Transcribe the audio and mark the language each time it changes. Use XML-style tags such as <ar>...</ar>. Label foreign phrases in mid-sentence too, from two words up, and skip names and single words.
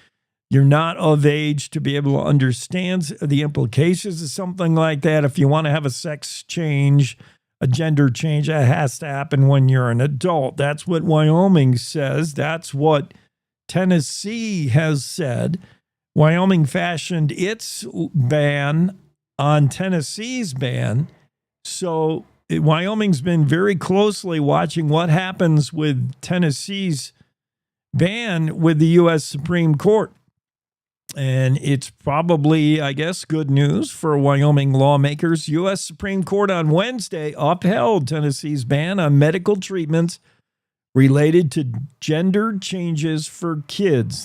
<en>You're not of age to be able to understand the implications of something like that. If you want to have a sex change, a gender change, that has to happen when you're an adult. That's what Wyoming says. That's what Tennessee has said. Wyoming fashioned its ban on Tennessee's ban. So Wyoming's been very closely watching what happens with Tennessee's ban with the U.S. Supreme Court. And it's probably, I guess, good news for Wyoming lawmakers. U.S. Supreme Court on Wednesday upheld Tennessee's ban on medical treatments related to gender changes for kids.</en>